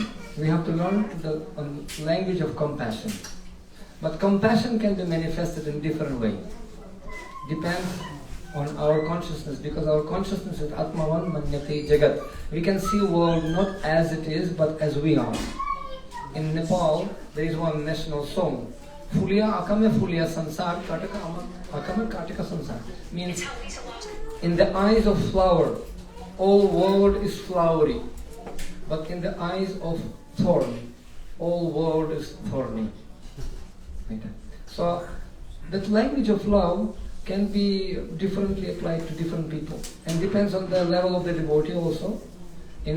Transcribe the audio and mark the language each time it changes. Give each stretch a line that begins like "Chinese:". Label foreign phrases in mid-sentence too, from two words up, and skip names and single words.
English: We have to learn the language of compassion. But compassion can be manifested in different ways. Depends on our consciousness, because our consciousness is
Sanskrit: आत्मवन् मन्यते जगत्.
English: We can see the world not as it is, but as we are. In Nepal, there is one national song.
Nepali: फुलिया आँखामे फुलिया संसार काँटाका आँखामे काँटाका संसार.
English: Means, in the eyes of flower, all world is flowery. But in the eyes of thorn, all world is thorny. Like that. So, that language of love can be differently applied to different people, and depends on the level of the devotee also.